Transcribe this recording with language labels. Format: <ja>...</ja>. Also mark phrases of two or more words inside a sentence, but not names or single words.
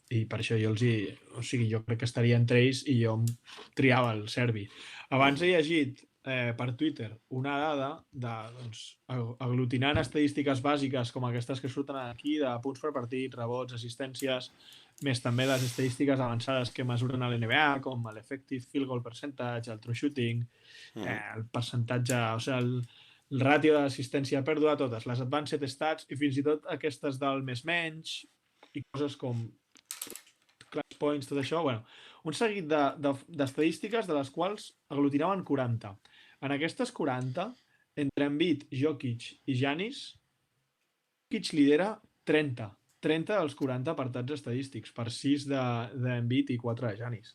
<ca>I per això jo jo crec que estaria entre ells i jo triava el serbi. Abans he llegit per Twitter una dada aglutinant estadístiques bàsiques com aquestes que surten aquí, de punts per partit, rebots, assistències, més també les estadístiques avançades que mesuren a l'NBA, com l'</ca> <en>effective field goal percentage,</en> <ca>el</ca> <en>true shooting,</en> <ca>el percentatge, o sigui, el ràtio d'assistència pèrdua, totes, les</ca> <en>advanced stats</en> <ca>i fins i tot aquestes del més-menys i coses com</ca> <en>clutch points,</en> <ca>tot això, un seguit d'estadístiques de les quals aglutinaven 40. En aquestes 40, entre Embiid, Jokic i Giannis, Jokic lidera 30 dels 40 apartats estadístics, per 6 d'Embiid i 4 de Giannis.</ca>